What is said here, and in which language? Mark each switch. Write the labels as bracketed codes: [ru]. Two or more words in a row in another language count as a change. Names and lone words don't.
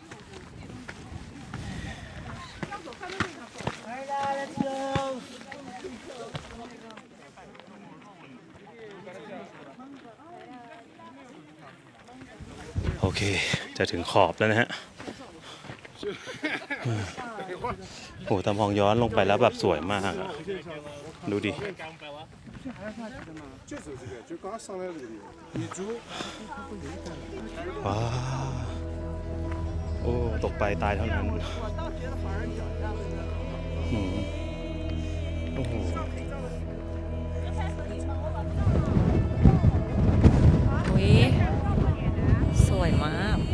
[th] โอเคจะถึงขอบแล้วนะฮะโอ้ตามองย้อนลงไปแล้วแบบสวยมากอะดูดิ [zh] 就走这个，就刚上来这个地方。你租 [th] ว้าโอ้ตกไปตายเท่านั้นอืมโอ้โห อุ้ยสวยมาก